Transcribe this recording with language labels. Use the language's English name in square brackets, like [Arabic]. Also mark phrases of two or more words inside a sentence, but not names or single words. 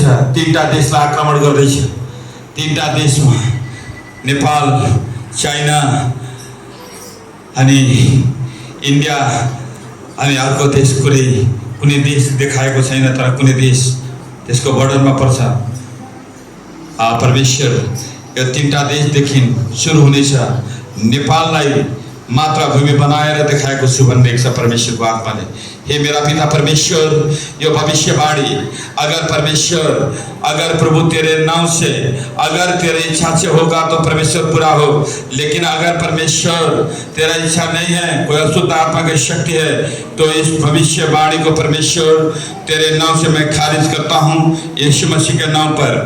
[Nepali] तीनटा देशलाई आक्रमण गर्दैछ। तीनटा देशमा नेपाल, चाइना अनि इन्डिया अनि अर्को देश कुनै देश देखाएको छैन, तर कुनै देश त्यसको बर्डरमा पर्छ। परमेश्वर यो तीनटा देशदेखि सुरु हुनेछ। नेपाललाई मातृभूमि बनाएर देखाएको छु भन्ने छ परमेश्वरको आत्माले। [Hindi] हे मेरा पिता परमेश्वर, यो भविष्यवाणी अगर प्रभु तेरे नाम से, अगर तेरे इच्छा से होगा तो परमेश्वर पूरा हो। लेकिन अगर परमेश्वर तेरा इच्छा नहीं है, कोई अशुद्ध आत्मा की शक्ति है, तो इस भविष्यवाणी को परमेश्वर तेरे नाम से मैं खारिज करता हूँ, यीशु मसीह के नाम पर।